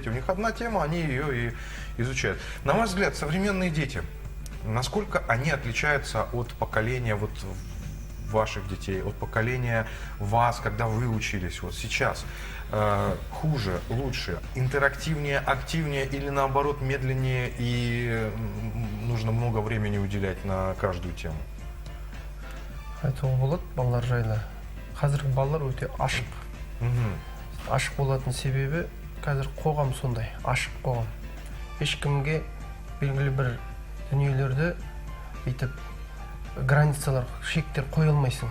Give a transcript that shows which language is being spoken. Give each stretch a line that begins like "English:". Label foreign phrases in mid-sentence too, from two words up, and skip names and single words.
Russian: У них одна тема, они ее и изучают. На ваш взгляд, современные дети, насколько они отличаются от поколения вот ваших детей, от поколения вас, когда вы учились, вот сейчас? Хуже, лучше, интерактивнее, активнее или наоборот медленнее и нужно много времени уделять на каждую тему?
Kazakh: Айтуға болады балалар жайлы. Қазіргі балалар өте ашық. Ашық болатын себебі қазір қоғам сондай, ашық қоғам. Ешкімге белгілі бір дүниелерді бүйтіп границалар, шектер қоя алмайсың.